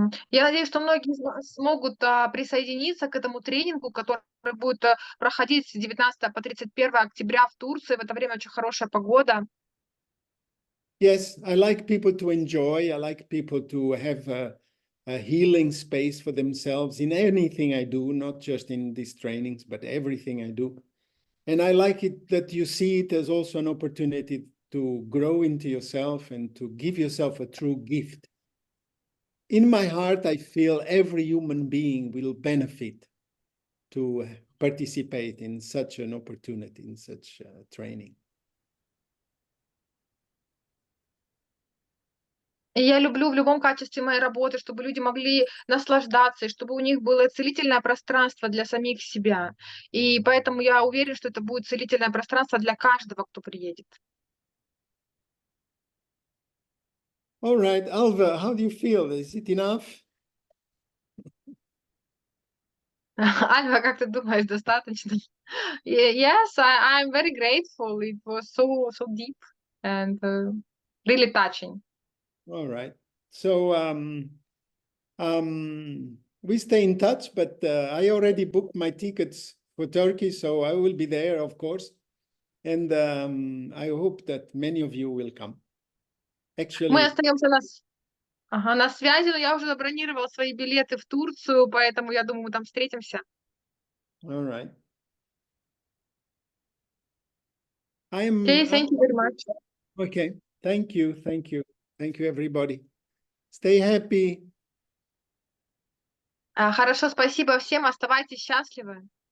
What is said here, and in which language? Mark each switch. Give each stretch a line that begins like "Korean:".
Russian: Я надеюсь, что многие из вас смогут присоединиться к этому тренингу, который будет проходить с 19 по 31 октября в Турции. В это время очень хорошая погода.
English: Yes, I like people to enjoy. I like people to have a healing space for themselves in anything I do, not just in these trainings, but everything I do. And I like it that you see it as also an opportunity to grow into yourself and to give yourself a true gift. In my heart, I feel every human being will benefit to participate in such an opportunity, in such training.
Russian: И я люблю в любом качестве моей работы, чтобы люди могли наслаждаться, и чтобы у них было целительное пространство для самих себя. И поэтому я уверен, что это будет целительное пространство для каждого, кто приедет.
English: All right, Alva, how do you feel? Is it enough?
Russian: Альва, как ты думаешь, достаточно?
English: Yes, I'm very grateful. It was so deep and really touching. All right. So we stay in touch, but I already booked my tickets for Turkey, so I will be there, of course. And I hope that many of you will come. Actually,
Russian: Мы остаемся на связи, но я уже забронировала свои билеты в Турцию, поэтому я думаю, мы там встретимся.
English: all right. Okay, thank you very much. Okay, thank you, everybody. Stay happy.
Russian: Хорошо, спасибо всем, оставайтесь счастливы.